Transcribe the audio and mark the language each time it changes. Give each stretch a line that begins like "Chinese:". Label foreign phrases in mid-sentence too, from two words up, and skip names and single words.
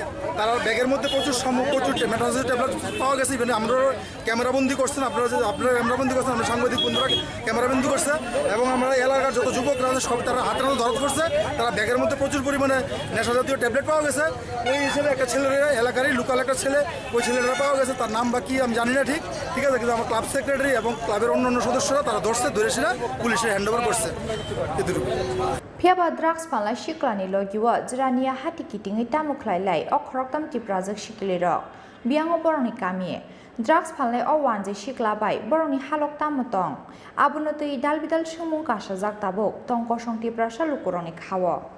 Bangla: তারা ব্যাগের মধ্যে প্রচুর মেটানোজের ট্যাবলেট পাওয়া গেছে ইভেন আমরা ক্যামেরাবন্দি করছেন আপনারা ক্যামেরাবন্দি করছেন আমরা সাংবাদিক বন্ধুরা ক্যামেরাবন্দি করছে এবং আমরা এলাকার যত যুবকরা আছে সব তারা হাতের মধ্যে ধরা করছে তারা ব্যাগের মধ্যে প্রচুর পরিমাণে নেশাজাতীয় ট্যাবলেট পাওয়া গেছে ওই হিসেবে একটা ছেলের এলাকারই লোকাল একটা ছেলে ওই ছেলেরা পাওয়া গেছে তার নাম বা কি আমি জানি না ঠিক আছে কিন্তু আমার
English: club secretary
Bangla: এবং ক্লাবের অন্যান্য সদস্যরা তারা ধরে সেটা পুলিশের
English: hand over
Bangla: করছে এতটুকু
Kok Borok: Phiaba drugs panla shiklani logiwa Zirania hati kitingi tamu khlailai o khoroktam tiprazak shiklirok biango boroni kami drugs panlai o wanje shiklabai boroni halok tamotong abunotui dalbidal sumung kasajak tabok tongko songti prasha lukuroni khawo